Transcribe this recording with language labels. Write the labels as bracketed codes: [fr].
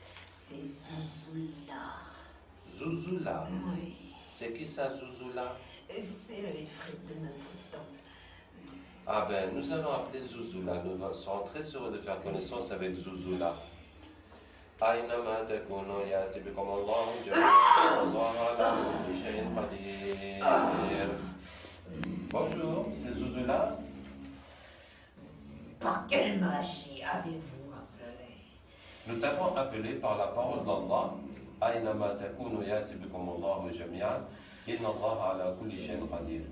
[fr] C'est Zouzoula. Zouzoula? Oui. C'est qui ça, Zouzoula? C'est le ifrit de notre temple. Ah ben, nous allons appeler Zouzoula. Nous serons très heureux de faire connaissance avec Zouzoula. [ar] أينما تكونوا يأتي بكم الله جميعا الله على كل شيء قدير. [fr] Bonjour, c'est Zouzou-là. Par quelle magie avez-vous appelé? Nous t'avons appelé par la parole d'Allah. [ar] أينما تكونوا يأتي بكم الله جميعا إن الله على كل شيء قدير.